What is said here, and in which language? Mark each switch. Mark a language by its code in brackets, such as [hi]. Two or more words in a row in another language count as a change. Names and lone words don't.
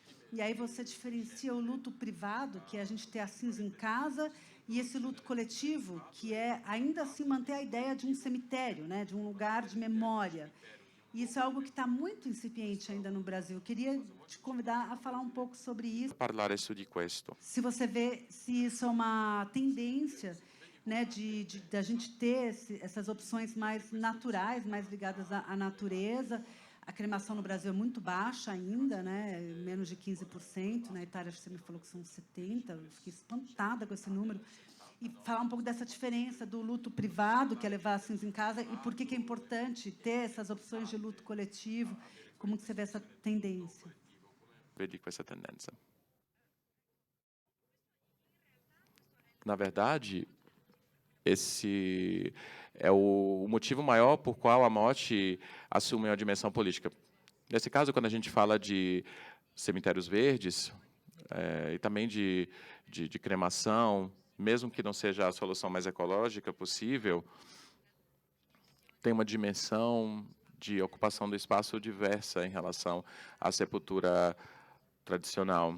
[pt] E aí você diferencia o luto privado, que é a gente ter a cinza em casa, e esse luto coletivo, que é, ainda assim, manter a ideia de um cemitério, né, de um lugar de memória. E isso é algo que está muito incipiente ainda no Brasil. Eu queria te convidar a falar um pouco sobre isso. [it] Parlare su di questo. [pt] Se você vê se isso é uma tendência, né, da gente ter essas opções mais naturais, mais ligadas à natureza. A cremação no Brasil é muito baixa ainda, né? Menos de 15%. Na Itália, acho que você me falou que são 70%. Eu fiquei espantada com esse número. E falar um pouco dessa diferença do luto privado, que é levar a cinza em casa, e por que é importante ter essas opções de luto coletivo. Como que você vê essa tendência? [it] Vedi questa tendenza. [pt] Na verdade, esse é o motivo maior por qual a morte assume uma dimensão política. Nesse caso, quando a gente fala de cemitérios verdes, e também de cremação, mesmo que não seja a solução mais ecológica possível, tem uma dimensão de ocupação do espaço diversa em relação à sepultura tradicional.